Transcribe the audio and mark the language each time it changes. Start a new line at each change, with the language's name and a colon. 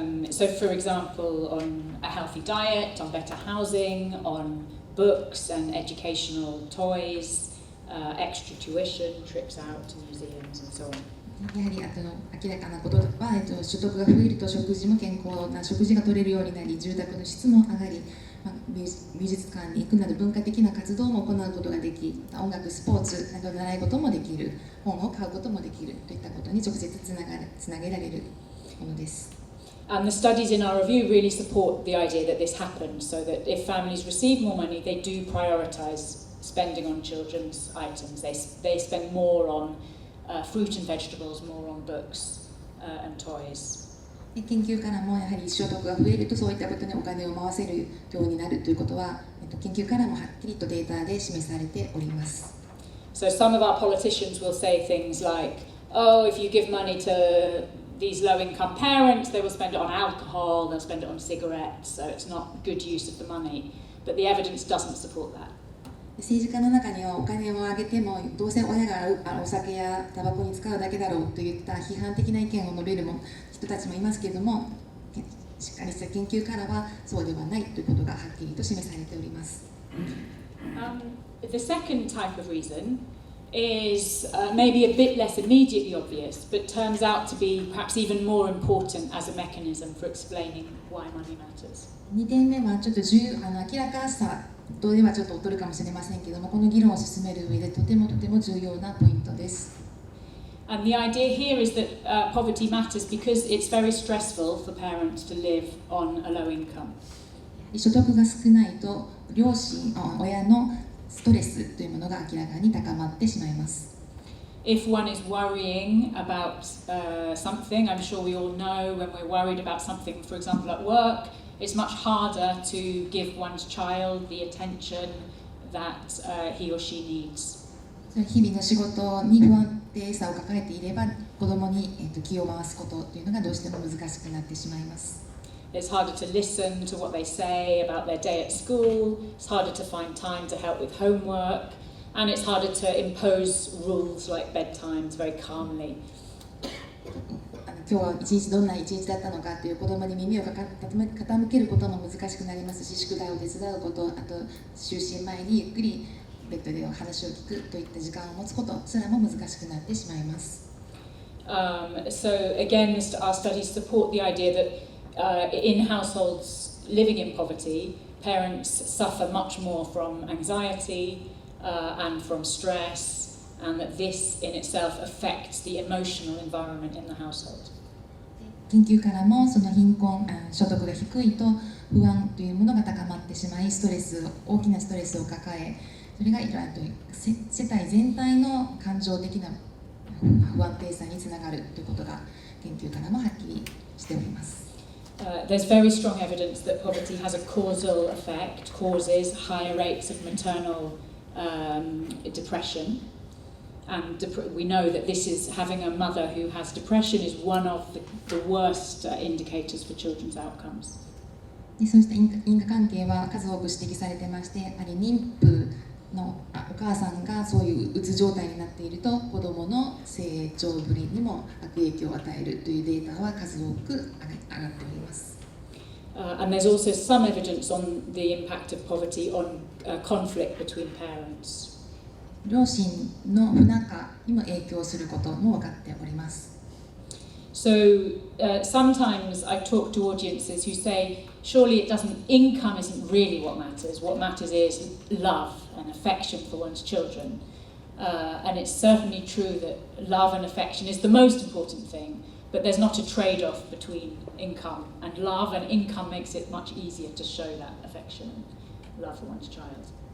English: So for example, on a healthy diet, on better housing, on books and educational toys, extra tuition, trips out to museums and so on.
Japanese: やはり明らかなことは、所得が増えると食事も健康な食事が取れるようになり、住宅の質も上がり、美術館に行くなど文化的な活動も行うことができ、音楽、スポーツなど習い事もできる、本を買うこともできるといったことに直接つなげられるものです。
English: And the studies in our review really support the idea that this happens, so that if families receive more money, they do prioritize spending on children's items. They spend more on fruit and vegetables, more on books and toys.
Japanese: 研究からもやはり所得が増えるとそういったことにお金を回せるようになるということは、研究からもはっきりとデータで示されております。
English: So some of our politicians will say things like, oh, if you give money to these low-income parents, they will spend it on alcohol, they'll spend it on cigarettes, so it's not good use of the money. But the evidence doesn't support that.
Japanese: 政治家の中にはお金をあげてもどうせ親がお酒やタバコに使うだけだろうといった批判的な意見を述べる人たちもいますけれども、しっかりした研究からはそうではないということがはっきりと示されております。
English: The second type of reason is maybe a bit less immediately obvious, but turns out to be perhaps even more important as a mechanism for explaining why money matters.
Japanese: 2点目はちょっと明らかさとではちょっと劣るかもしれませんけれども、この議論を進める上でとても重要なポイントです。
English: And the idea here is that poverty matters because it's very stressful for parents to live on a low income.
Japanese: 所得が少ないと親のストレスというものが明らかに高まってしまいます。
English: If one is worrying about something, I'm sure we all know when we're worried about something, for example at work, it's much harder to give one's child the attention that he or she needs.
Japanese: 日々の仕事に不安定さを抱えていれば、子供に気を回すことというのがどうしても難しくなってしまいます。
English: It's harder to listen to what they say about their day at school, it's harder to find time to help with homework, and it's harder to impose rules like bedtimes very calmly.
Japanese: 今日は一日どんな一日だったのかという子供に耳を傾けることも難しくなりますし、宿題を手伝うこと、あと就寝前にゆっくりベッドで話を聞くといった時間を持つことすらも難しくなってしまいます。
English: So again, our studies support the idea that in households living in poverty, parents suffer much more from anxiety and from stress, and that this in itself affects the emotional environment in the household.
Japanese: 研究からもその貧困、所得が低いと不安というものが高まってしまい、大きなストレスを抱え、それが世帯全体の感情的な不安定さにつながるということが研究からもはっきりしております。
English: There's very strong evidence that poverty has a causal effect, causes higher rates of maternal depression. And we know that this is having a mother who has depression is one of the worst indicators for children's outcomes.
Japanese: そうした因果関係は数多く指摘されてまして、やはり妊婦のお母さんがそういううつ状態になっていると子どもの成長ぶりにも悪影響を与えるというデータは数多く上がっております。
English: And there's also some evidence on the impact of poverty on conflict between parents.
Japanese: 両親の不仲にも影響することも分かっております。
English: So sometimes I talk to audiences who say, surely income isn't really what matters. What matters is love and affection for one's children. And it's certainly true that love and affection is the most important thing, but there's not a trade-off between income and love, and income makes it much easier to show that affection and love for one's child.